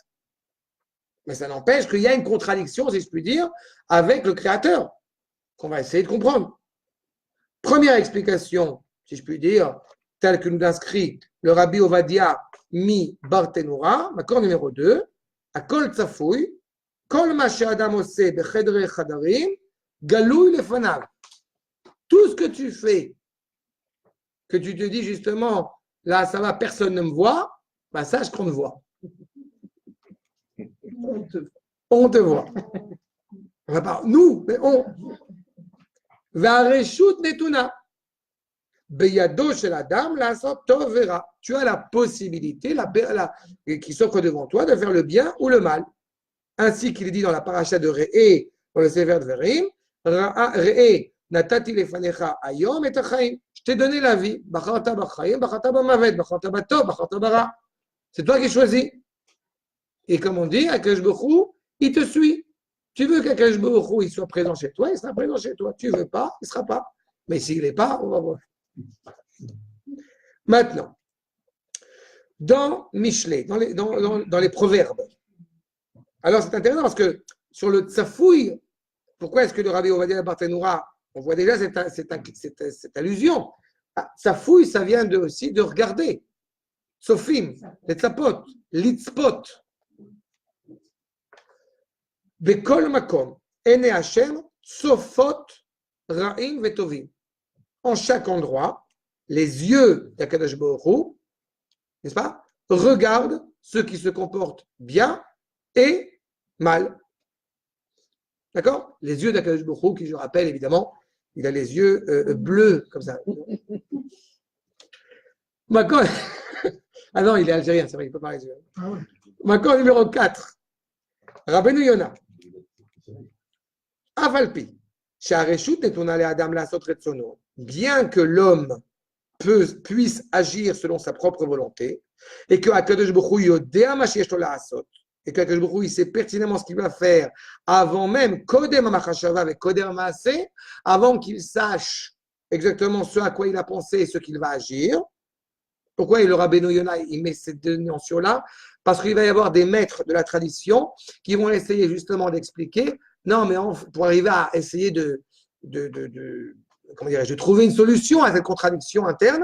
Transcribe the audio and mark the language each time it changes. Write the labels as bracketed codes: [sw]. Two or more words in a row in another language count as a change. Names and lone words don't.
[fr] Mais ça n'empêche qu'il y a une contradiction, si je puis dire, avec le Créateur, qu'on va essayer de comprendre. Première explication, si je puis dire, telle que nous inscrit le Rabbi Ovadia mi Barthénoura, accord numéro 2, à [he] כל צפוי כל מה שאדם עושה בחדרי חדרים גלוי לפניו. [fr] Tout ce que tu fais, que tu te dis justement, là ça va, personne ne me voit, bah sache qu'on te voit. On te voit. Enfin, pas nous, mais on. [he] והרשות נתונה. בידו של אדם לעשות טוב ורע. [fr] Tu as la possibilité, qui s'offre devant toi, de faire le bien ou le mal. Ainsi qu'il est dit dans la paracha de Re'e, dans le Sefer Dvarim, [he] ראה נתתי לפניך היום את החיים. [fr] Je t'ai donné la vie. [he] בחרת בחיים בחרת במות בחרת בטוב בחרת ברע. [fr] C'est toi qui choisis. Et comme on dit, Akadosh Baruch Hu, il te suit. Tu veux qu'Akadosh Baruch Hu il soit présent chez toi, il sera présent chez toi. Tu ne veux pas, il ne sera pas. Mais s'il n'est pas, on va voir. Maintenant, dans Michelet, dans les proverbes, alors c'est intéressant parce que sur le tsafouille, pourquoi est-ce que le Rabbi Ovadia Barthénoura, on voit déjà cette allusion. Tsafouille, ça vient aussi de regarder. Sofim, les tzapot, l'itzpot. [he] בכל מקום עיני השם צופות רעים וטובים. [fr] En chaque endroit, les yeux d'Akadosh Baruch Hu, n'est-ce pas, regardent ceux qui se comportent bien et mal. D'accord? Les yeux d'Akadosh Baruch Hu, qui je rappelle évidemment, il a les yeux bleus comme ça. Macron, ah non, il est algérien, c'est vrai, il ne peut pas les yeux. Macron numéro 4. Rabbeinu Yona. Avalpi. Bien que l'homme puisse agir selon sa propre volonté, et que Akadosh Baruch Hu [he] יודע מה שיש לו לעשות, [fr] et que Akadosh Baruch Hu il sait pertinemment ce qu'il va faire avant même [he] קודם המחשבה [fr] avec [he] קודם המעשה, [fr] avant qu'il sache exactement ce à quoi il a pensé et ce qu'il va agir. Pourquoi le Rabbeinu Yonah, il met ces deux notions-là? Parce qu'il va y avoir des maîtres de la tradition qui vont essayer justement d'expliquer, non, mais pour arriver à essayer comment dirais-je, de trouver une solution à cette contradiction interne.